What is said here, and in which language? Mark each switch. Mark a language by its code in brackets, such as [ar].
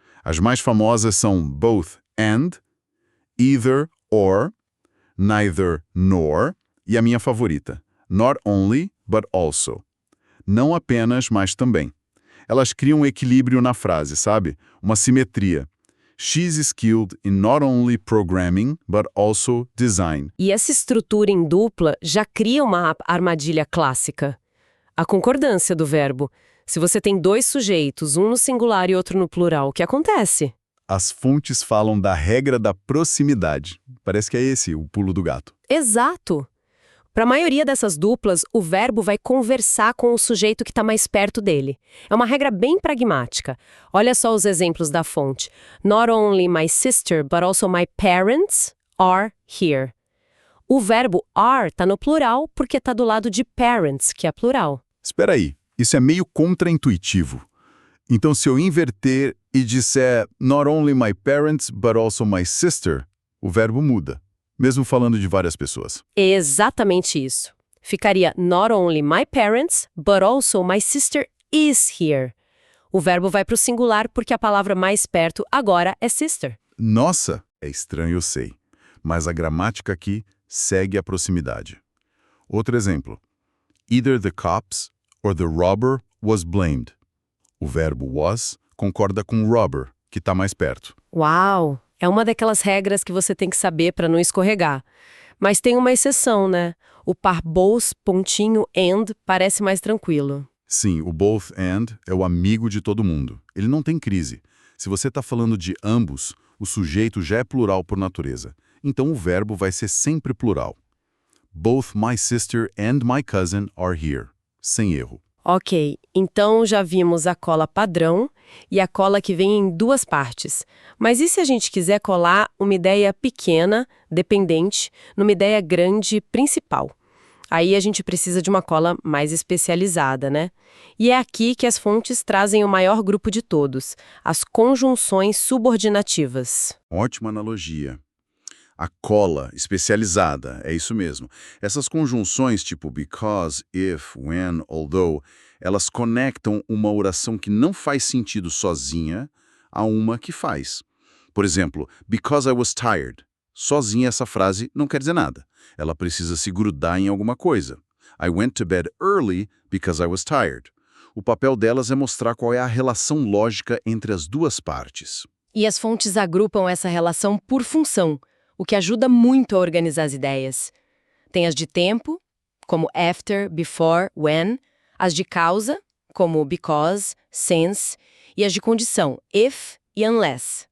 [pt] As mais famosas são both and, either or, neither nor, e a minha favorita, not only, but also. Não apenas, mas também. Elas criam um equilíbrio na frase, sabe? Uma simetria. [en] She's skilled in not only programming, but also design. [pt] E essa estrutura em dupla já cria uma armadilha clássica. A concordância do verbo. Se você tem dois sujeitos, um no singular e outro no plural, o que acontece? As fontes falam da regra da proximidade. Parece que é esse o pulo do gato. Exato! Para a maioria dessas duplas, o verbo vai conversar com o sujeito que está mais perto dele. É uma regra bem pragmática. Olha só os exemplos da fonte. [en] Not only my sister, but also my parents are here. [pt] O verbo are está no plural porque está do lado de parents, que é plural. Espera aí, isso é meio contraintuitivo. Então, se eu inverter e disser [en] not only my parents, but also my sister, [pt] o verbo muda, mesmo falando de várias pessoas. É exatamente isso. Ficaria [en] not only my parents, but also my sister is here. [pt] O verbo vai para o singular porque a palavra mais perto agora é sister. Nossa, é estranho, eu sei. Mas a gramática aqui segue a proximidade. Outro exemplo. [en] Either the cops or the robber was blamed. [pt] O verbo was concorda com robber, que está mais perto. Uau! É uma daquelas regras que você tem que saber para não escorregar. Mas tem uma exceção, né? O par both, pontinho, and parece mais tranquilo. Sim, o both and é o amigo de todo mundo. Ele não tem crise. Se você está falando de ambos, o sujeito já é plural por natureza. Então o verbo vai ser sempre plural. [en] Both my sister and my cousin are here. [pt] Sem erro. Ok, então já vimos a cola padrão e a cola que vem em duas partes. Mas e se a gente quiser colar uma ideia pequena, dependente, numa ideia grande, principal? Aí a gente precisa de uma cola mais especializada, né? E é aqui que as fontes trazem o maior grupo de todos, as conjunções subordinativas. Ótima analogia. A cola especializada, é isso mesmo. Essas conjunções tipo because, if, when, although, elas conectam uma oração que não faz sentido sozinha a uma que faz. Por exemplo, [en] because I was tired. [pt] Sozinha essa frase não quer dizer nada. Ela precisa se grudar em alguma coisa. [en] I went to bed early because I was tired. [pt] O papel delas é mostrar qual é a relação lógica entre as duas partes. E as fontes agrupam essa relação por função, o que ajuda muito a organizar as ideias. Tem as de tempo, como after, before, when, as de causa, como because, since, e as de condição, if e unless.